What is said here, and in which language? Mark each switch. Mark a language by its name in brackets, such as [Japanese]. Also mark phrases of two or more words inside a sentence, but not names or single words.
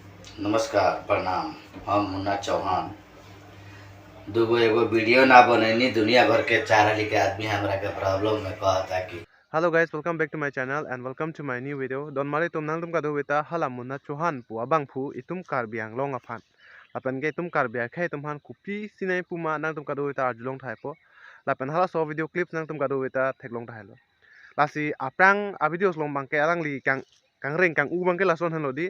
[Bhojpuri] नमस्कार प्रणाम। हम मुन्ना चौहान दूगो एगो वीडियो ना बनैनी दुनिया भर के चार के आदमी हमरा के प्रॉब्लम में कहता कि [English] Hello guys, welcome back to my channel and welcome to my new video. [Karbi] Don mari tum nang tum kadu wita halamun na Chauhan pu abang pu itum karbiang long afan. Lapan ge tum karbia khai tum han kupi sinai puma nang tum kadu wita arjulong thai po. Lapan hala so video clips nang tum kadu wita theklong thai lo. Lasi aprang a videos long bangke alang li kang reng kang u bangke lason han lo di.